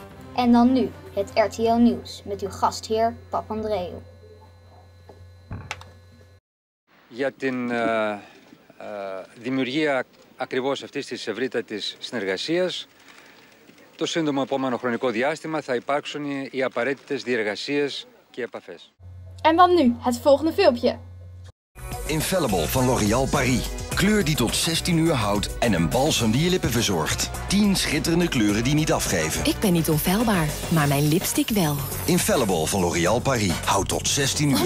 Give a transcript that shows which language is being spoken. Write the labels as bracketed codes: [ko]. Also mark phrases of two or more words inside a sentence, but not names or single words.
[nl] En dan nu, het RTL Nieuws met uw gastheer Papandreou. [el] Για την δημιουργία ακριβώς αυτής της ευρύτατης συνεργασίας, το σύντομο επόμενο χρονικό διάστημα θα υπάρξουν οι απαραίτητες διεργασίες και επαφές. [nl] En dan nu, het volgende filmpje. Infallible van L'Oréal Paris. Kleur die tot 16 uur houdt en een balsem die je lippen verzorgt. 10 schitterende kleuren die niet afgeven. Ik ben niet onfeilbaar, maar mijn lipstick wel. Infallible van L'Oréal Paris. Houdt tot 16 uur.